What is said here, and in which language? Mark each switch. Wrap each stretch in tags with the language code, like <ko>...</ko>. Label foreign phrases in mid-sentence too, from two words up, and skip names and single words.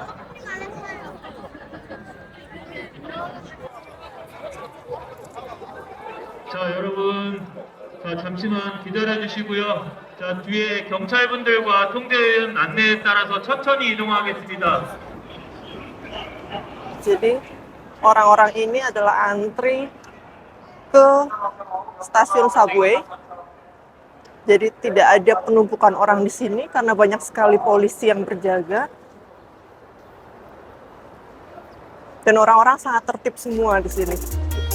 <ko>자, 여러분, 자, 잠시만 기다려 주시고요. 자, 뒤에 경찰분들과 통제원 안내에 따라서 천천히 이동하겠습니다.</ko> <id>Jadi orang-orang ini adalah antri ke stasiun subway. Jadi tidak ada penumpukan orang di sini karena banyak sekali polisi yang berjaga. Dan orang-orang sangat tertib semua di sini.</id>